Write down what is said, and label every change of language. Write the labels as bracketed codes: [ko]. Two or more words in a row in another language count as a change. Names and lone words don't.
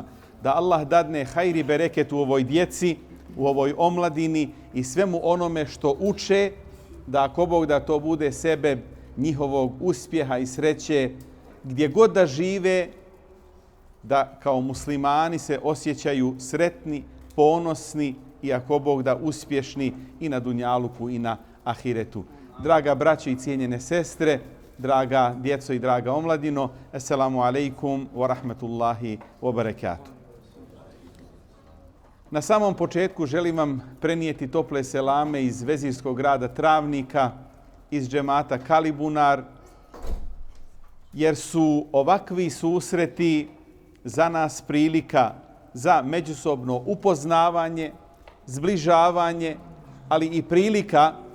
[bs] Da Allah dadne hajri bereket u ovoj djeci, u ovoj omladini i svemu onome što uče, da ako Bog da to bude sebe njihovog uspjeha i sreće, gdje god da žive, da kao muslimani se osjećaju sretni, ponosni i ako Bog da uspješni i na dunjaluku i na ahiretu. Draga braće i cijenjene sestre, draga djeco i draga omladino, [ar] السلام عليكم ورحمة الله وبركاته. [bs] Na samom početku želim vam prenijeti tople selame iz vezirskog grada Travnika, iz džemata Kalibunar, jer su ovakvi susreti za nas prilika za međusobno upoznavanje, zbližavanje, ali i prilika